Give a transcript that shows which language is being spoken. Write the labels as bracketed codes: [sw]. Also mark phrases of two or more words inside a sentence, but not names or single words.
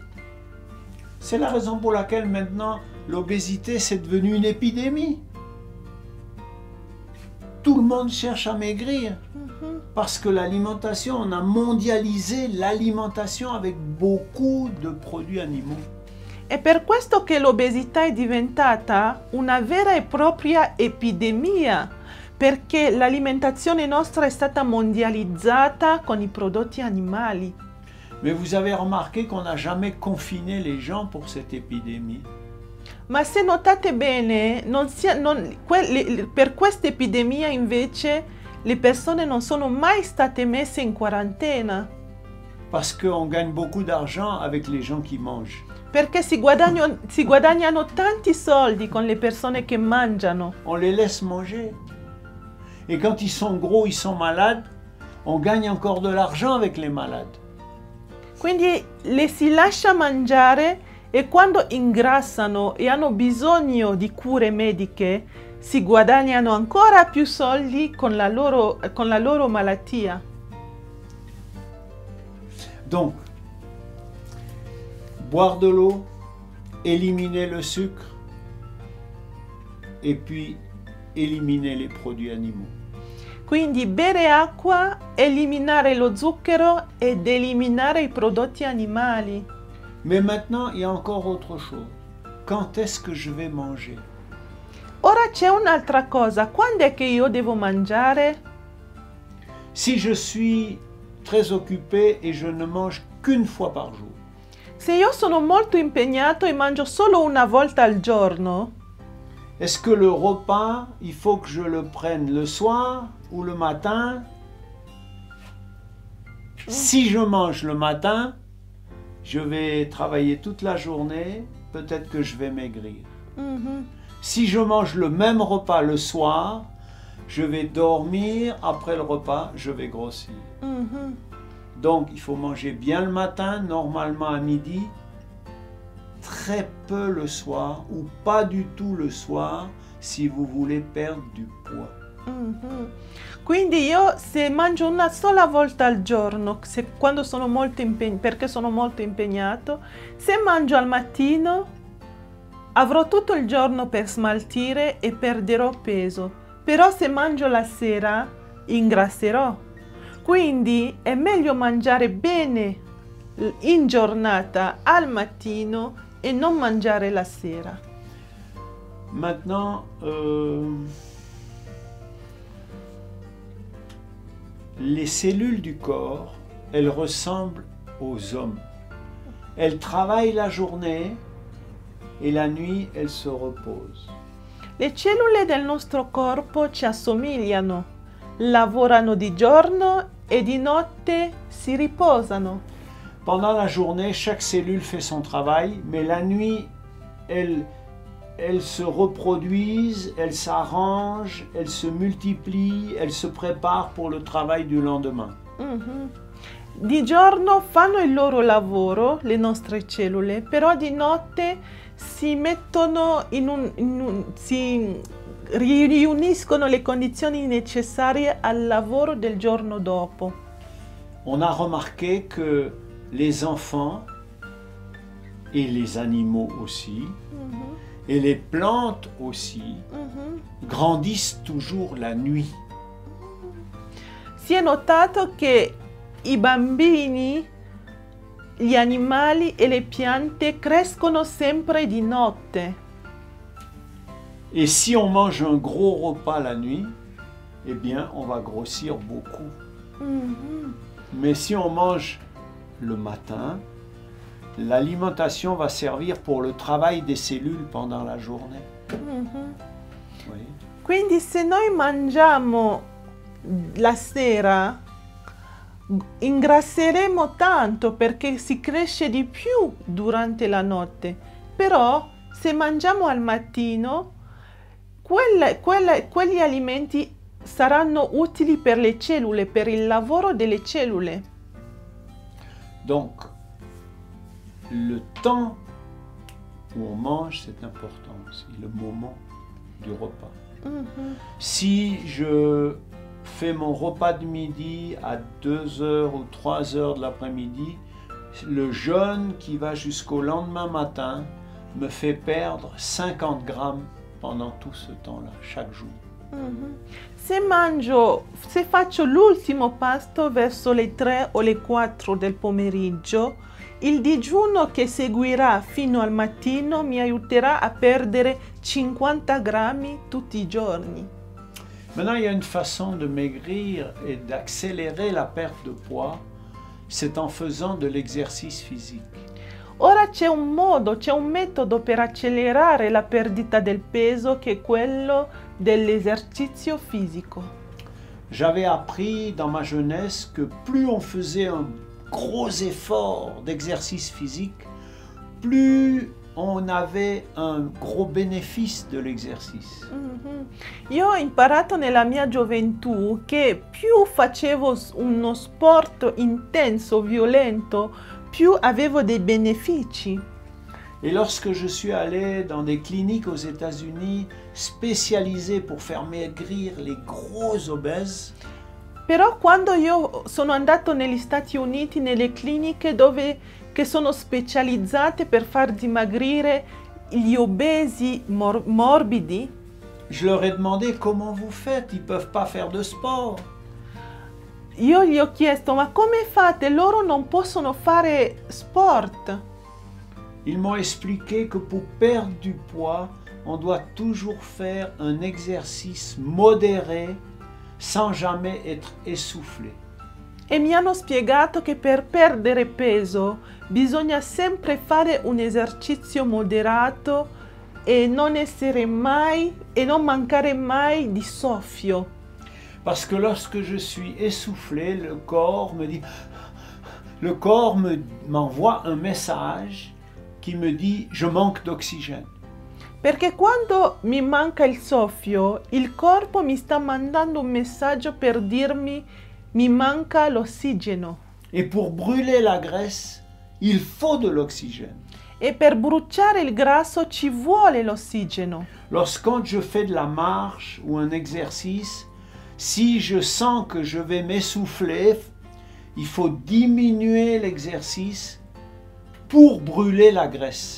[fr] C'est la raison pour laquelle maintenant l'obésité c'est devenu une épidémie. Tout le monde cherche à maigrir parce que l'alimentation, on a mondialisé l'alimentation avec beaucoup de produits animaux. [it] È per questo che l'obesità è diventata una vera e propria epidemia, perché l'alimentazione nostra è stata mondializzata con i prodotti animali. [fr] Mais vous avez remarqué qu'on n'a jamais confiné les gens pour cette épidémie. [it] Ma se notate bene, per questa epidemia invece le persone non sono mai state messe in quarantena. [fr] Parce qu'on gagne beaucoup d'argent avec les gens qui mangent. [it] Perché si guadagnano tanti soldi con le persone che mangiano. [fr] On les laisse manger. Et quand ils sont gros, ils sont malades, on gagne encore de l'argent avec les malades. [it] Quindi le si lascia mangiare e quando ingrassano e hanno bisogno di cure mediche, si guadagnano ancora più soldi con la loro malattia. [fr] Donc, boire de l'eau, éliminer le sucre et puis éliminer les produits animaux. [it] Quindi bere acqua, eliminare lo zucchero ed eliminare i prodotti animali. [fr] Mais maintenant, il y a encore autre chose. Quand est-ce que je vais manger? [it] Ora c'è un'altra cosa. Quando è che io devo mangiare? [fr] Si je suis très occupé et je ne mange qu'une fois par jour, [it] Se io sono molto impegnato e mangio solo una volta al giorno, [fr] est-ce que le repas, il faut que je le prenne le soir ou le matin? Si je mange le matin, je vais travailler toute la journée, peut-être que je vais maigrir. Si je mange le même repas le soir, je vais dormir, après le repas, je vais grossir. Donc, il faut manger bien le matin, normalement à midi, très peu le soir ou pas du tout le soir si vous voulez perdre du poids. [it] Quindi io se mangio una sola volta al giorno, quando sono perché sono molto impegnato, se mangio al mattino avrò tutto il giorno per smaltire e perderò peso, però se mangio la sera ingrasserò. Quindi è meglio mangiare bene in giornata al mattino e non mangiare la sera. [fr] Maintenant, les cellules du corps, elles ressemblent aux hommes. Elles travaillent la journée et la nuit, elles se reposent. [it] Le cellule del nostro corpo ci assomigliano, lavorano di giorno e di notte si riposano. [fr] Pendant la journée, chaque cellule fait son travail, mais la nuit, elles se reproduisent, elles s'arrangent, elles se multiplient, elles se préparent pour le travail du lendemain. [it] Di giorno fanno il loro lavoro, le nostre cellule, però di notte si mettono si riuniscono le condizioni necessarie al lavoro del giorno dopo. [fr] On a remarqué que les enfants et les animaux aussi, et les plantes aussi, grandissent toujours la nuit. [it] Si è notato che i bambini, gli animali e le piante crescono sempre di notte. [fr] Et si on mange un gros repas la nuit, eh bien, on va grossir beaucoup. Mais si on mange le matin, l'alimentation va servir pour le travail des cellules pendant la journée. Mhm. Oui. [it] Quindi se noi mangiamo la sera, ingrasseremo tanto perché si cresce di più durante la notte. Però se mangiamo al mattino, quegli alimenti saranno utili per le cellule, per il lavoro delle cellule. [fr] Donc, le temps où on mange, c'est important aussi, le moment du repas. Mhm. Si je fais mon repas de midi à 2 heures ou 3 heures de l'après-midi, le jeûne qui va jusqu'au lendemain matin me fait perdre 50 grammes pendant tout ce temps-là, chaque jour. Mhm. [it] Se faccio l'ultimo pasto verso le 3 o le 4 del pomeriggio, il digiuno che seguirà fino al mattino mi aiuterà a perdere 50 grammi tutti i giorni. [fr] Maintenant, il y a une façon de maigrir et d'accélérer la perte de poids, c'est en faisant de l'exercice physique. [it] Ora c'è un metodo per accelerare la perdita del peso che è quello dell'esercizio fisico. [fr] J'avais appris dans ma jeunesse que plus on faisait un gros effort d'exercice physique, plus on avait un gros bénéfice de l'exercice. Mhm. [it] Io ho imparato nella mia gioventù che più facevo uno sport intenso, violento, più avevo dei benefici. [fr] Et lorsque je suis allé dans des cliniques aux États-Unis spécialisées pour faire maigrir les gros obèses, [it] Però quando io sono andato negli Stati Uniti, nelle cliniche che sono specializzate per far dimagrire gli obesi morbidi, [fr] je leur ai demandé comment vous faites, ils ne peuvent pas faire de sport. [it] io gli ho chiesto: ma come fate? Loro non possono fare sport. [fr] Ils m'ont expliqué que pour perdre du poids, on doit toujours faire un exercice modéré sans jamais être essoufflé. [it] E mi hanno spiegato che per perdere peso bisogna sempre fare un esercizio moderato e non mancare mai di soffio. [fr] Parce que lorsque je suis essoufflé, le corps m'envoie un message qui me dit je manque d'oxygène. [it] Perché quando mi manca il soffio, il corpo mi sta mandando un messaggio per dirmi mi manca l'ossigeno. [fr] Et pour brûler la graisse, il faut de l'oxygène. [it] E per bruciare il grasso ci vuole l'ossigeno. [fr] Lorsque je fais de la marche ou un exercice, si je sens que je vais m'essouffler, il faut diminuer l'exercice pour brûler la graisse.